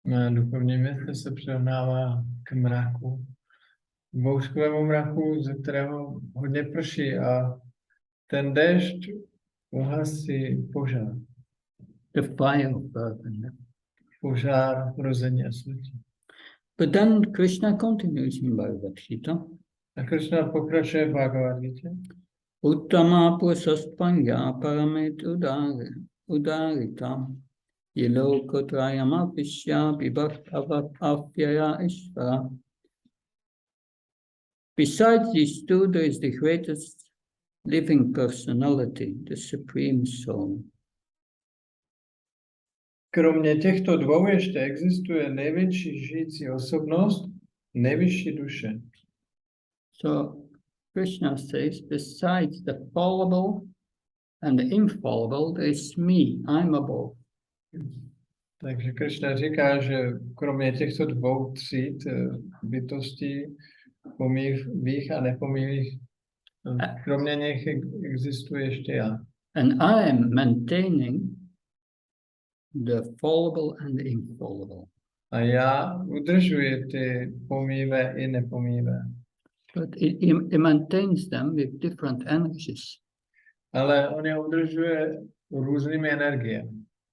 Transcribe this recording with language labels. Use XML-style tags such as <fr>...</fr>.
<cs>duchovní mistr se přirovnává k mraku. Bouřkovému mraku, ze kterého hodně prší a ten déšť uhasí požár.</cs> <en>The fire of birth and death.</en> <cs>Požár rození a smrti.</cs> <en>But then Krishna continues in Bhagavad Gita.</en> <cs>A Krishna pokračuje v Bhagavad Gita.</cs> <sa>Uttama pusastpanya paramit udaritam yelokotrayam apishya vibhaktavat apyaya ishvara.</sa> <en>Besides these two, there is the greatest living personality, the Supreme Soul.</en> <cs>Kromě těchto dvou ještě existuje největší žijící osobnost, nejvyšší duše.</cs> <en>So Krishna says, besides the fallible and the infallible, there is me, I'm above.</en> <cs>Takže Krishna říká, že kromě těchto dvou tříd bytostí, pomývých a nepomývých Kromě nich existuje ještě já.</cs> <en>And I am maintaining the fallible and the infallible.</en> <cs>A já udržuji ty pomíjivé i nepomíjivé.</cs> <en>But it maintains them with different energies.</en> <cs>Ale on je udržuje různými energiemi.</cs>